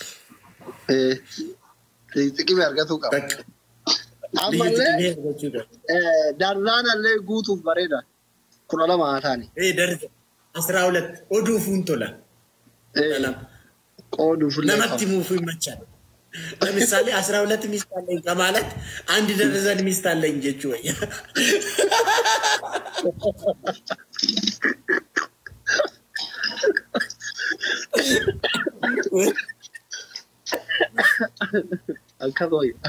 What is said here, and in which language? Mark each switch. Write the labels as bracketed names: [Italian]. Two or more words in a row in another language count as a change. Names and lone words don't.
[Oromo] Xiqimii argatu qaba. Ammallee darraanallee guutuuf bareeda. 12 haa taane. Darza 12 oduufuun tola. Oduufuun namatti muufuu himachaa. [Amharic] ለምሳሌ 12 ሚስት አለኝ ከማለት አንድ ደረዘን ሚስት አለኝ ጀቹ ወይ አልከቦይ